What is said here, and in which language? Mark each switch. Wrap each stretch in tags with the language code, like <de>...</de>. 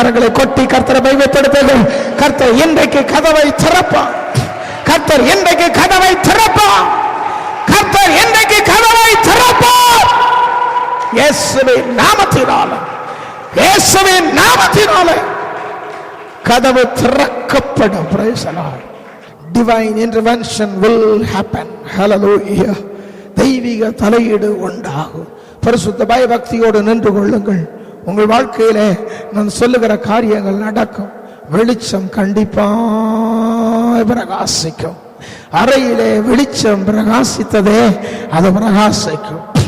<ta>கரங்களை கொட்டி கர்த்தரை மையப்படுத்துங்கள். கர்த்தர் இன்றைக்கு கதவை திறப்பார். கர்த்தர் இன்றைக்கு கதவை திறப்பார். கர்த்தர் இன்றைக்கு கதவை திறப்பார். இயேசுவின் நாமத்தினாலே, இயேசுவின் நாமத்தினாலே கதவு திறக்கப்படும்.</ta> <en>Praise the Lord. Divine intervention will happen.</en> <ta>Hallelujah. தெய்வீக தலையீடு உண்டாகும். பரிசுத்த பயபக்தியோடு நின்று கொள்ளுங்கள். உங்கள் வாழ்க்கையிலே நான் சொல்லுகிற காரியங்கள் நடக்கும். வெளிச்சம் கண்டிப்பாய் அதிகமாய் பிரகாசிக்கும். அறையிலே வெளிச்சம் பிரகாசித்ததே, அது பிரகாசிக்கும்.</ta>